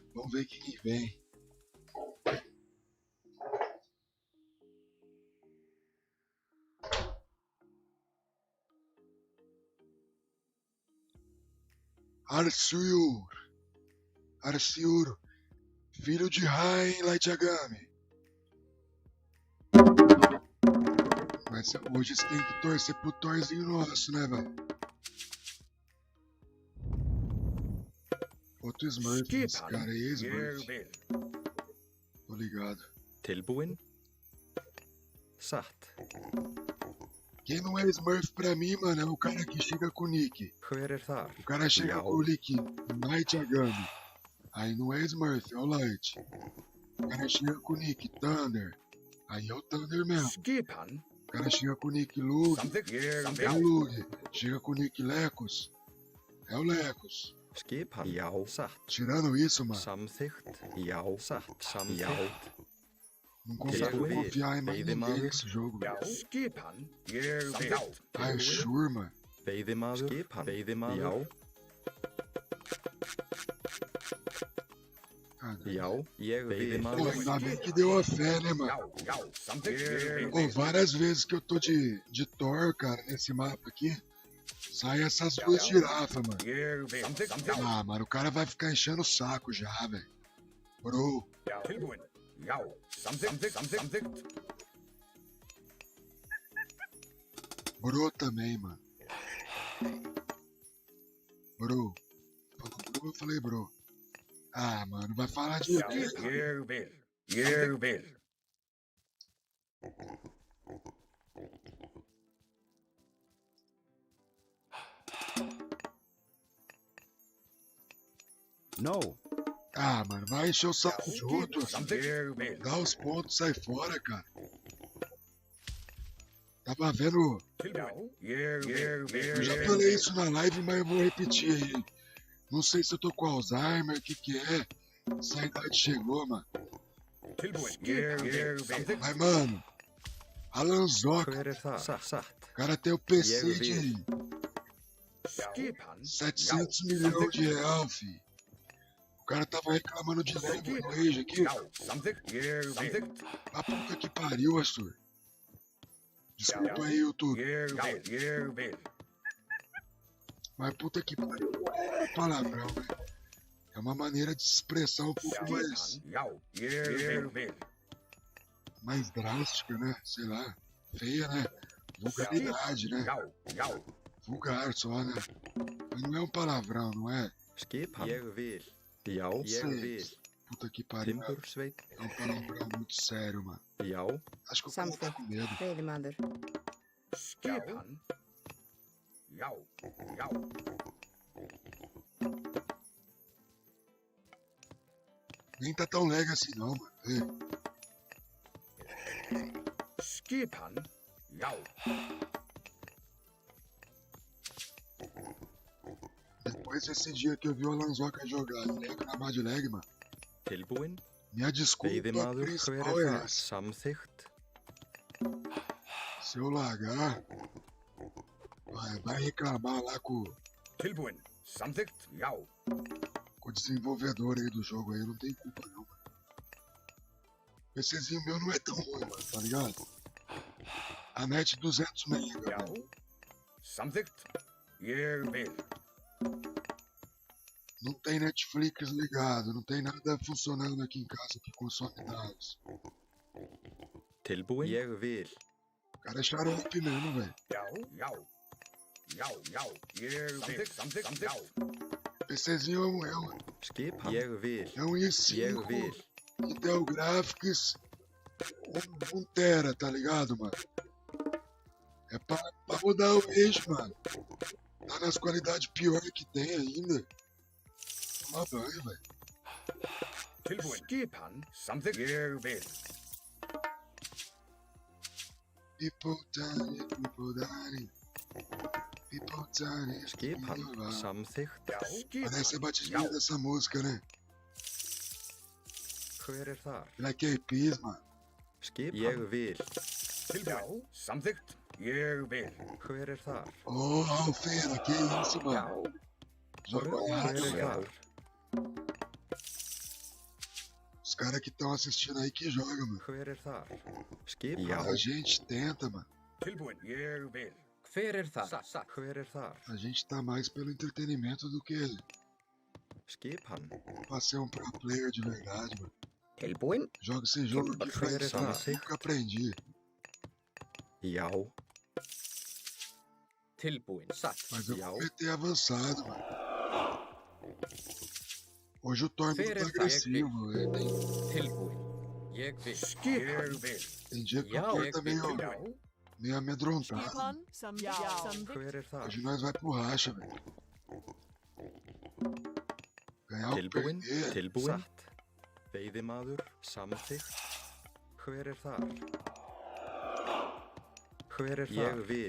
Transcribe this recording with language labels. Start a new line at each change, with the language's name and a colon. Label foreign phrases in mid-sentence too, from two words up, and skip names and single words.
Portuguese: Vamos ver quem vem. Arsiur, filho de Rain Light Yagami. Mas hoje você tem que torcer pro Thorzinho nosso, né, velho? Outro Smurf, esse cara aí é Smurf. Tô ligado.
Icelandic: Tilbúin. Satt.
Portuguese: Quem não é Smurf pra mim, mano, é o cara que chega com o nick.
Icelandic: Hver þar?
Portuguese: O cara chega
Icelandic: Já.
Portuguese: com o nick Light Yagami. Aí não é Smurf, é o Light. O cara chega com o nick Thunder. Aí é o Thunder mesmo.
Icelandic: Skipan.
Portuguese: O cara chega com o nick Lug.
Icelandic: Samþykkt.
Portuguese: É o Lug. Chega com o nick Lecos. É o Lecos.
Icelandic: Skipan. Já. Satt.
Portuguese: Tirando isso, mano,
Icelandic: Samþykkt. Já. Satt. Samþykkt.
Portuguese: não consigo
Icelandic: Ég
Portuguese: confiar em mais
Icelandic: veiði
Portuguese: ninguém
Icelandic: maður.
Portuguese: nesse jogo, velho.
Icelandic: Skipan. Samþykkt.
Portuguese: Ah, é sure, mano.
Icelandic: Veiðimaður. Skipan. Veiðimaður. Já.
Portuguese: Ah,
Icelandic: Já. Ég
Portuguese: Pô,
Icelandic: veiðimaður.
Portuguese: ainda bem que deu a fé, né, mano?
Icelandic: Samþykkt.
Portuguese: Pô, várias vezes que eu tô de Thor, cara, nesse mapa aqui, sai essas duas girafas, mano.
Icelandic: Samþykkt.
Portuguese: Ah, mano, o cara vai ficar enchendo o saco já, velho. Bro,
Icelandic: Tilbúin. Já. Samþykkt.
Portuguese: bro também, mano. Bro. Falou bro, eu falei bro. Ah, mano, vai falar de...
Icelandic: Ég vil.
Portuguese: No. Ah, mano, vai encher o saco de outro.
Icelandic: Ég vil.
Portuguese: Dá os pontos, sai fora, cara. Tava vendo... Eu já falei isso na live, mas eu vou repetir aí. Não sei se eu tô com Alzheimer, o que é. Essa idade chegou, mano. Mas, mano, Alanzoca,
Icelandic: Hver þar? Satt.
Portuguese: o cara tem o PC Eu vi. de 700 milhões de real, fi. O cara tava reclamando de lag no Rage aqui.
Icelandic: Samþykkt.
Portuguese: A puta que pariu, Arthur. Desculpa aí, YouTube.
Icelandic: Ég vil.
Portuguese: Mas puta que pariu não é palavrão, velho. É uma maneira de se expressar um pouco mais,
Icelandic: Ég vil.
Portuguese: mais drástica, né? Sei lá. Feia, né? Vulgaridade, né?
Icelandic: Já.
Portuguese: Vulgar só, né? Mas não é um palavrão, não é?
Icelandic: Skipan. Ég vil. Já. Ég
Portuguese: Sei.
Icelandic: vil.
Portuguese: Puta que pariu.
Icelandic: Timbursveit.
Portuguese: É um palavrão muito sério, mano.
Icelandic: Já.
Portuguese: Acho que o cara tá com medo.
Icelandic: Veiðimaður. Skipan. Já.
Portuguese: Nem tá tão lag assim não, mano. Vê.
Icelandic: Skipan. Já.
Portuguese: Depois desse dia que eu vi o Alanzoca jogar lag na Mad Lag, mano.
Icelandic: Tilbúin.
Portuguese: Minha desculpa
Icelandic: Veiðimaður. Hver
Portuguese: principal é
Icelandic: þar?
Portuguese: essa.
Icelandic: Samþykkt.
Portuguese: Se eu largar, vai reclamar lá com
Icelandic: Tilbúin. Samþykkt. Já.
Portuguese: o desenvolvedor aí do jogo aí, não tem culpa não, mano. O PCzinho meu não é tão ruim, mano, tá ligado? A net 200 mega,
Icelandic: Já.
Portuguese: mano.
Icelandic: Samþykkt. ég vil.
Portuguese: Não tem Netflix ligado, não tem nada funcionando aqui em casa que consome dados.
Icelandic: Tilbúin. Ég vil.
Portuguese: O cara é xarope mesmo, velho.
Icelandic: Já, já. Já, já, ég vil. Samþykkt, já.
Portuguese: PCzinho é
Icelandic: Skipan. Ég vil.
Portuguese: um
Icelandic: Ég
Portuguese: i5
Icelandic: vil.
Portuguese: Intel Graphics 1 tera, tá ligado, mano? É pra mudar o eixo, mano. Tá nas qualidades piores que tem ainda. Toma banho, velho.
Icelandic: Tilbúin. Skipan. Samþykkt, ég vil.
English: People dying, people dying. People dying.
Icelandic: Skipan. Samþykkt. Já, skipan.
Portuguese: Parece a batidinha dessa música, né?
Icelandic: Hver þar?
Portuguese: Black Eyed Peas, mano.
Icelandic: Skipan. Ég vil. Tilbúin. Samþykkt, ég vil. Hver þar?
Portuguese: Ô, Alfeira, que isso, mano? Joga
Icelandic: Hver
Portuguese: errado,
Icelandic: þar?
Portuguese: Os caras que estão assistindo aí que jogam, mano.
Icelandic: Hver þar? Skipan.
Portuguese: A gente tenta, mano.
Icelandic: Tilbúin, ég vil. Hver þar? Hver þar?
Portuguese: A gente tá mais pelo entretenimento do que
Icelandic: Skipan.
Portuguese: pra ser um
English: pro player
Portuguese: de verdade, mano.
Icelandic: Tilbúin.
Portuguese: Joga esse jogo aqui
Icelandic: Hver
Portuguese: faz
Icelandic: þar?
Portuguese: nunca aprendi.
Icelandic: Já. Tilbúin. Satt.
Portuguese: Mas eu
Icelandic: Já.
Portuguese: vou meter avançado, mano. Hoje o Thor é
Icelandic: Hver
Portuguese: muito
Icelandic: þar?
Portuguese: agressivo, velho.
Icelandic: Tilbúin. Ég vil. Skipan. Ég vil.
Portuguese: Tem dia que
Icelandic: Já,
Portuguese: o Thor tá meio
Icelandic: Já.
Portuguese: amedrontado.
Icelandic: Skipan. Samvik. Hver þar?
Portuguese: Hoje nós vai pro racha, velho. Ganhar ou
Icelandic: Tilbúin.
Portuguese: perder.
Icelandic: Tilbúin. Satt. Veiðimaður. Samþykkt. Hver þar? Hver þar? Ég vil.